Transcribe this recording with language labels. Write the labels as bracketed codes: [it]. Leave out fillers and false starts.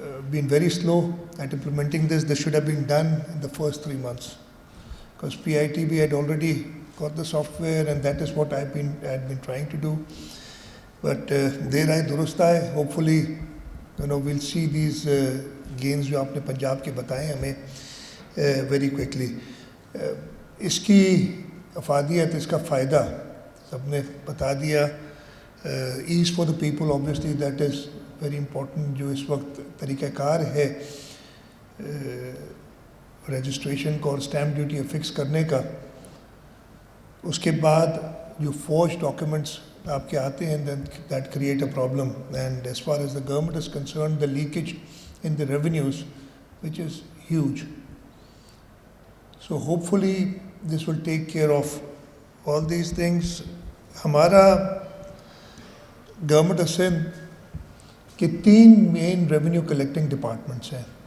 [en] Been very slow at implementing this. This should have been done in the first 3 months, because PITB had already got the software, and that is what I had been trying to do. But there I [hi] durust hai. [en] Hopefully, we'll see these gains [hi] जो आपने पंजाब के बताए हमें [en] very quickly. [hi] इसकी अफादियत, इसका फ़ायदा सबने बता दिया. [en] Ease for the people, obviously that is very important. [hi] जो इस वक्त तरीक़ाकार है रजिस्ट्रेशन को और स्टैम्प ड्यूटी फिक्स करने का, उसके बाद जो forged documents आपके आते हैं, [en] then that create a problem. And as far as the government is concerned, the leakage in the revenues, which is huge. So hopefully this will take care of all these things. हमारा government of Sindh के 3 main revenue collecting departments हैं.